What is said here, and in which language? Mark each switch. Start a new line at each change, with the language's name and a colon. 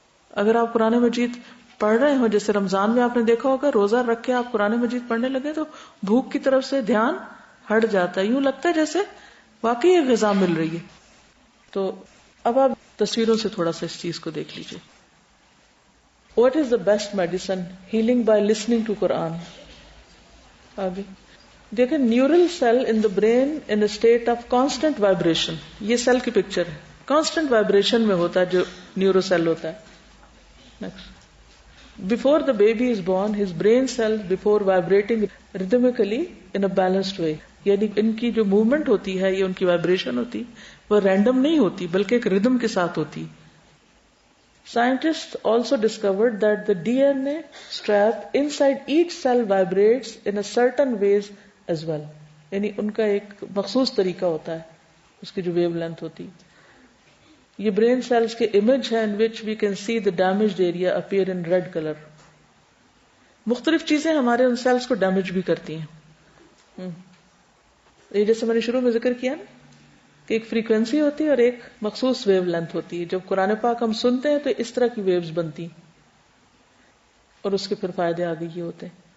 Urdu: اگر آپ قرآن مجید پڑھ رہے ہو، جیسے رمضان میں آپ نے دیکھا ہوگا روزہ رکھ کے آپ قرآن مجید پڑھنے لگے تو بھوک کی طرف سے دھیان ہٹ جاتا ہے، یوں لگتا ہے جیسے واقعی یہ غذا مل رہی ہے. تو اب آپ تصویروں سے تھوڑا سا اس چیز کو دیکھ لیجیے.
English: What is the best medicine? Healing by listening to Quran.
Urdu: آگے دیکھیں،
English: Neural cell in the brain in a state of constant vibration.
Urdu: یہ سیل کی پکچر ہے، کانسٹنٹ وائبریشن میں ہوتا ہے جو نیورو سیل ہوتا ہے.
English: Next. Before the baby is born, his brain cells before vibrating rhythmically in a balanced way.
Urdu: یعنی ان کی جو موومنٹ ہوتی ہے، یہ ان کی وائبریشن ہوتی وہ رینڈم نہیں ہوتی بلکہ ایک ردم کے ساتھ ہوتی.
English: Scientists also discovered that the DNA strap inside each cell vibrates in a certain ways as well.
Urdu: یعنی ان کا ایک مخصوص طریقہ ہوتا ہے، اس کی جو ویو لینتھ ہوتی. یہ برین سیلز کے امیج ہے
English: in which we can see the damaged area appear in red color.
Urdu: مختلف چیزیں ہمارے ان سیلز کو ڈیمیج بھی کرتی ہیں. یہ جیسے میں نے شروع میں ذکر کیا نا کہ ایک فریکوینسی ہوتی ہے اور ایک مخصوص ویو لینتھ ہوتی ہے. جب قرآن پاک ہم سنتے ہیں تو اس طرح کی ویوز بنتی ہیں اور اس کے پھر فائدے آگے یہ ہوتے ہیں.